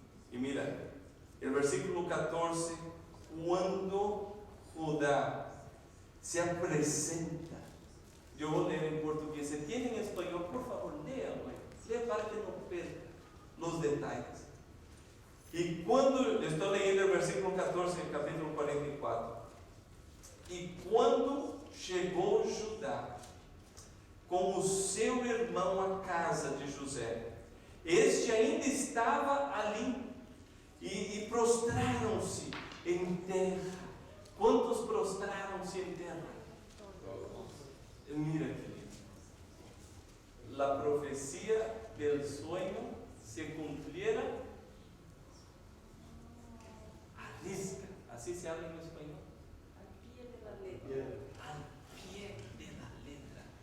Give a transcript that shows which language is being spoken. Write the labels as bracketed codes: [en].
[es] Y mira, el versículo 14, cuando Judá se presenta. Yo voy a leer en portugués. Si tienen en español, por favor, léanlo. Lea para que no pierda los detalles. Y cuando, estoy leyendo el versículo 14 del capítulo 44. Y cuando llegó Judá [pt] com o seu irmão à casa de José, este ainda estava ali, e prostraram-se em terra. Quantos prostraram-se em terra? [es] Mira, querido, la profecía del sueño se cumpliera [pt] a risca, [es] así se habla en español. Al pie de la letra. Al pie de la letra.